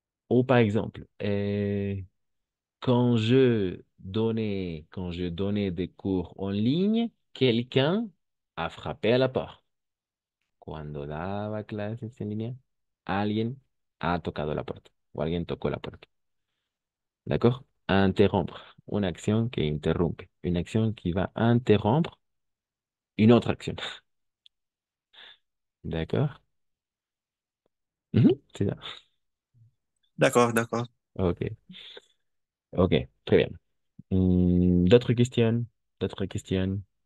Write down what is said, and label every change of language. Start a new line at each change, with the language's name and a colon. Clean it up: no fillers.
French: Ou par exemple, quand je donnais des cours en ligne, quelqu'un a frappé à la porte.
Spanish: Cuando daba clases en línea, alguien ha tocado la puerta o alguien tocó la puerta.
French: D'accord? Interrompre. Une action qui interrompt. Une action qui va interrompre une autre action. D'accord? Mhm, c'est ça. D'accord, d'accord. Ok. Ok. Très bien. D'autres questions? D'autres questions?